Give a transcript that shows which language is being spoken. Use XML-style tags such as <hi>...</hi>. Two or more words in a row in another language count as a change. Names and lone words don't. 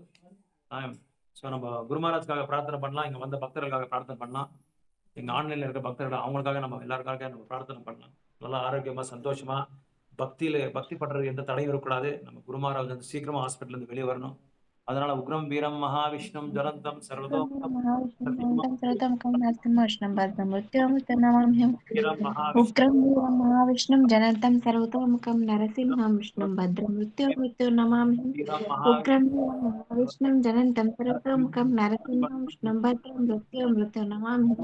<ta>ஸோ நம்ம குரு மகாராஜ்காக பிரார்த்தனை பண்ணலாம், இங்க வந்த பக்தர்களுக்காக பிரார்த்தனை பண்ணலாம், எங்க ஆன்லைன்ல இருக்க பக்தர்கள் அவங்களுக்காக நம்ம எல்லாருக்காக நம்ம பிரார்த்தனை பண்ணலாம். நல்லா ஆரோக்கியமா சந்தோஷமா பக்தி பண்றது எந்த தடையும் இருக்கக்கூடாது. நம்ம குரு மகாராஜ் வந்து சீக்கிரமா ஹாஸ்பிட்டல் இருந்து வெளியே வரணும். அதனால</ta> <sa>उग्रं वीरं महाविष्णु जलन्तं सर्वतोम् उग्रं वीरं महाविष्णुं जलन्तं सर्वतोमुखं नरसिंहं विष्णुं भद्रमृत्युं नमाम्यहम्। उग्रं वीरं महाविष्णुं जलन्तं सर्वतोमुखं नरसिंहं विष्णुं भद्रमृत्युं नमाम्यहम्।</sa>